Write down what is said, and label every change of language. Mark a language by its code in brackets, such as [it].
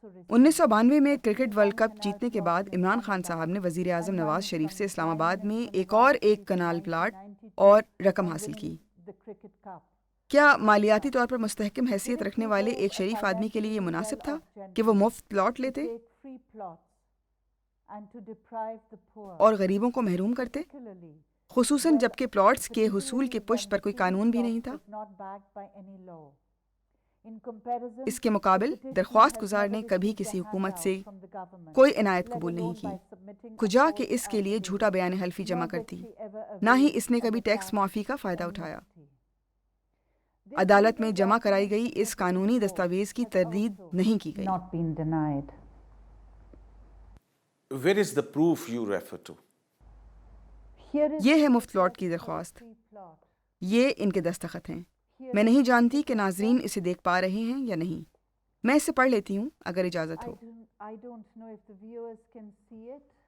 [ur] 1992 میں cricket world cup جیتنے کے بعد عمران خان صاحب نے وزیر اعظم نواز شریف سے اسلام آباد میں ایک کنال پلاٹ اور رقم حاصل کی. [en] The cricket cup. [ur] کیا مالیاتی طور پر مستحکم حیثیت رکھنے والے ایک شریف آدمی کے لیے یہ مناسب تھا کہ وہ مفت پلاٹ لیتے [en] Take free plots and to deprive the poor. [ur] اور غریبوں کو محروم کرتے، [en] Particularly [ur] خصوصاً جبکہ پلاٹس کے حصول کے پشت پر کوئی قانون بھی نہیں تھا؟ [en] is not backed by any law. In comparison, [ur] اس کے مقابل درخواست گزار نے کبھی کسی حکومت سے [en] from the government, [ur] کوئی عنایت قبول نہیں [en] by [ur] کی، [en] submitting [ur] کجا کہ اس کے لیے جھوٹا بیان حلفی جمع کرتی. نہ ہی اس نے کبھی ٹیکس معافی کا فائدہ اٹھایا. عدالت میں جمع کرائی گئی اس قانونی دستاویز کی تردید نہیں کی گئی. [en] not been denied. Where is the proof you refer to? Here is [ur] یہ ہے مفت پلاٹ کی درخواست. [en] free plot. [ur] یہ ان کے دستخط ہیں. میں نہیں جانتی کہ ناظرین اسے دیکھ پا رہے ہیں یا نہیں. میں اسے پڑھ لیتی ہوں اگر اجازت ہو. [en] I don't know if the viewers can see it.